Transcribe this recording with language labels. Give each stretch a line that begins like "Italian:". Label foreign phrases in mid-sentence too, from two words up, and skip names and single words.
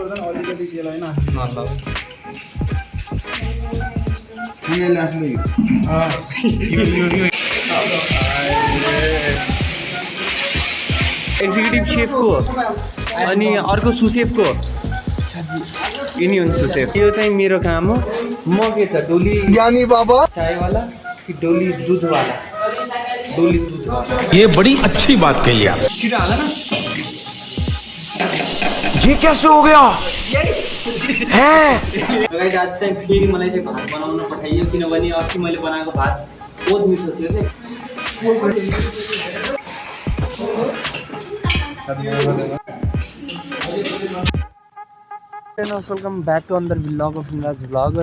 Nepali: एक्जिक्युटिभ सेफको अनि अर्को सुसेफको यिनी हुन् सुसेफ। यो चाहिँ मेरो काम हो। म के त डोली ज्ञानी बाबा चायवाला कि डोली दुधवाला? डोली दुधवाला।
Hindi: ये बड़ी अच्छी बात कही आप।
Nepali: छिटो हाल न।
Hindi: ये कैसे हो गया है?
Nepali: गाइस आज चाहिँ फेरि मलाई चाहिँ भात बनाउन पठाइयो किनभने अस्ति मैले बनाएको भात बहुत मिठो थियो के।
English: welcome back to another vlog of Indraj vlogger.